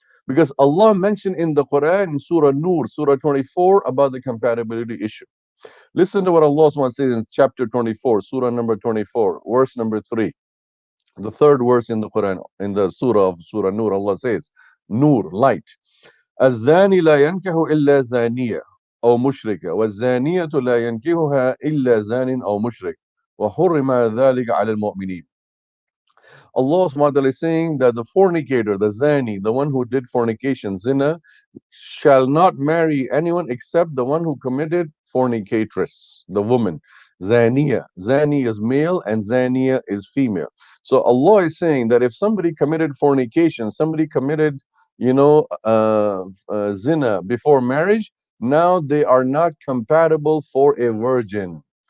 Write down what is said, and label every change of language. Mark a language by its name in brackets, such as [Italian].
[English] Because Allah mentioned in the Quran, in Surah Nur, Surah 24, about the compatibility issue. Listen to what Allah says in chapter 24, Surah number 24, verse number 3. The third verse in the Quran, in the Surah of Surah Nur, Allah says, Nur, light. [Arabic] الزاني لا ينكح إلا زانية أو مشركة والزانية لا ينكحها إلا زان أو مشرك وحرم ذلك على المؤمنين. [English] Allah subhanahu wa ta'ala is saying that the fornicator, the zani, the one who did fornication, zina, shall not marry anyone except the one who committed fornicatress, the woman. Zaniya. Zani is male and zaniya is female. So Allah is saying that if somebody committed fornication, somebody committed, zina before marriage, now they are not compatible for a virgin.